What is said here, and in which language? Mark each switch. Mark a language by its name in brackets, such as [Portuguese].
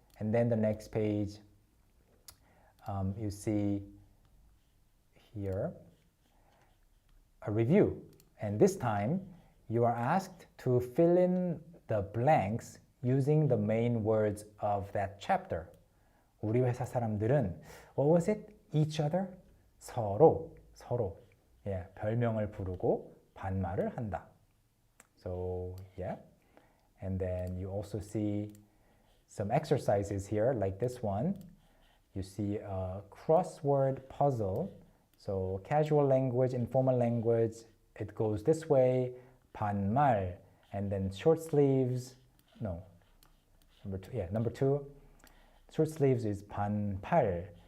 [English] And then the next page, you see here a review. And this time, you are asked to fill in the blanks using the main words of that chapter. [Korean] 우리 회사 사람들은, [English] what was it? Each other? 서로. [Korean] Yeah, 별명을 부르고 반말을 한다. [English] So, yeah. And then you also see some exercises here, like this one. You see a crossword puzzle. So casual language, informal language, it goes this way, 반말, and then short sleeves, no, number two, short sleeves is 반팔.